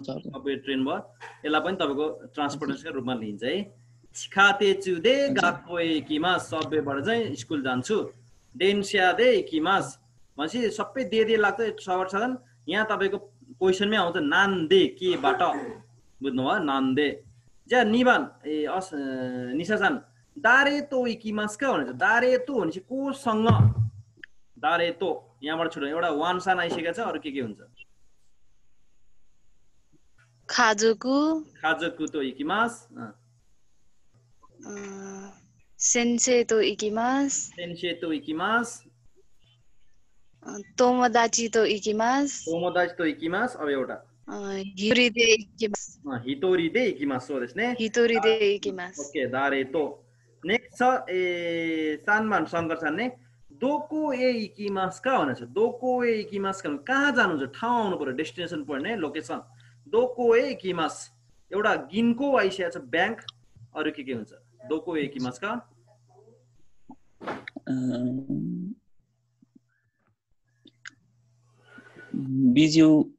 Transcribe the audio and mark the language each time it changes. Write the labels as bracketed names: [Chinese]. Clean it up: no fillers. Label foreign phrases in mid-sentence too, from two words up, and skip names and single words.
[Nepali] सबवे ट्रेन भयो यसलाई पनि तपाईको ट्रान्सपोर्टेसनको रूपमा लिन्छ है [Japanese] 地下鉄で学校行きます [Nepali] सबवेबाट चाहिँ स्कुल जान्छु [Japanese] 電車で行きます [Nepali] भनेपछि सबै दे लाग्छ सवार साधन यहाँ तपाईको क्वेशनमै आउँछ नान दे केबाट बुझ्नुभयो नान दे [Japanese] じゃ 二番へ 西さん 誰と行きますか [Nepali] भन्छ दारेतो भनेपछि कोसँग दारेतो यहाँबाट छुट्यो एउटा वान सान आइसकेको छ अरु के हुन्छ [Japanese] 家族と行きます先生と行きます 友達と行きます [Nepali] अब एउटा [Japanese] 一人で行きますそうですね一人で行きます [Nepali] ओके दारेतो नेक्स्ट छ ए सानमान शङ्करसान ने [Japanese] どこへ行きますか [Nepali] भनेछ [Japanese] どこへ行きます [Nepali] कहाँ जानुहुन्छ ठाउँ आउनु पर्यो [English] destination point [Nepali] है लोकेसन [Japanese] どこへ行きます [Nepali] एउटा गिनको आइसकेको छ ब्याङ्क अरु के हुन्छ [Japanese] どこへ行きますか बिजु